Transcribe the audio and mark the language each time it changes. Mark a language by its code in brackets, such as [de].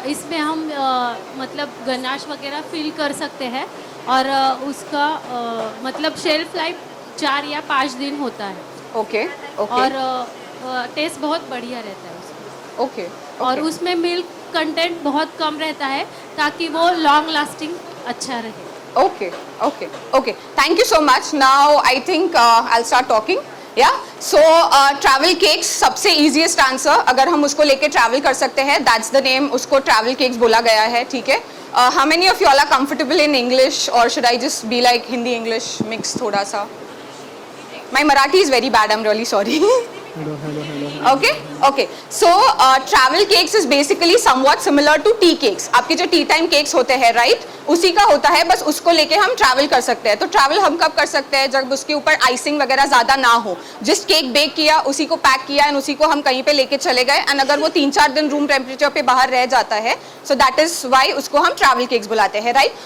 [hi] इसमें हम मतलब गनाश वगैरह फिल कर सकते हैं और उसका मतलब शेल्फ लाइफ 4 या 5 दिन होता है. ओके. ओके. और टेस्ट बहुत बढ़िया रहता है उसका. ओके. और उसमें मिल्क कंटेंट बहुत कम रहता है ताकि वो लॉन्ग लास्टिंग अच्छा रहे. [en] Okay, okay, okay. Thank you so much. Now I think I'll start talking. Yeah. So travel cakes सबसे easiest answer. [hi] अगर हम उसको लेके travel कर सकते हैं, [en] that's the name. [hi] उसको travel cakes बोला गया है, ठीक है? [en] How many of you all are comfortable in English, or should I just be like Hindi English mix [hi] थोड़ा सा? [en] My Marathi is very bad. I'm really sorry. Okay, okay. So travel cakes is basically somewhat similar to tea cakes. [hi] आपके जो T time cakes होते हैं, right, उसी का होता है, बस उसको लेके हम ट्रैवल कर सकते हैं. तो ट्रैवल हम कब कर सकते हैं? जब उसके ऊपर आइसिंग वगैरह ज़्यादा ना हो. जिस केक बेक किया उसी को पैक किया एंड उसी को हम कहीं पे लेके चले गए, एंड अगर वो 3-4 दिन रूम टेम्परेचर पे बाहर रह जाता है, [en] so that is why [hi] उसको हम ट्रैवल केक्स बुलाते हैं, राइट.